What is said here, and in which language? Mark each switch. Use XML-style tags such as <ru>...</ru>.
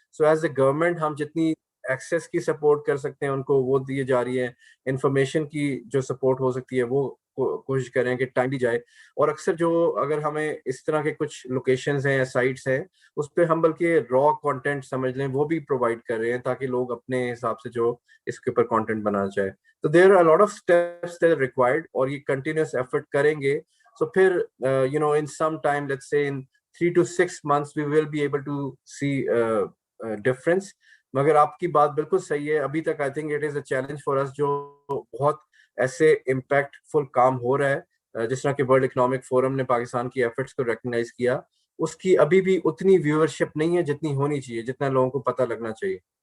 <en>So as a government</en> <ur>ہم جتنی access کی سپورٹ کر سکتے ہیں ان کو وہ دیے جا رہی ہے, انفارمیشن کی جو سپورٹ ہو سکتی ہے وہ کوشش کریں کہ ٹائم دی جائے. اور اکثر جو اگر ہمیں اس طرح کے کچھ لوکیشنز ہیں یا سائٹس ہیں, اس پہ ہم بلکہ را کانٹینٹ سمجھ لیں وہ بھی پرووائڈ کر رہے ہیں, تاکہ لوگ اپنے حساب سے جو اس کے اوپر کانٹینٹ بنانا چاہے.</ur> <en>تو there are lot of steps that required,</en> <ur>اور یہ</ur> <en>continuous effort</en> <ur>کریں گے.</ur> <en>So پھر in some time, let's say in 3 to 6 months, we will be able to see difference.</en> <ur>مگر آپ کی بات بالکل صحیح ہے, ابھی تک</ur> <en>I think it is a challenge for us,</en> <ur>جو بہت ایسے امپیکٹ فل کام ہو رہا ہے, جس طرح کہ ورلڈ اکنامک فورم نے پاکستان کی ایفرٹس کو ریکگنائز کیا, اس کی ابھی بھی اتنی ویورشپ نہیں ہے جتنی ہونی چاہیے, جتنا لوگوں کو پتہ لگنا چاہیے.</ur>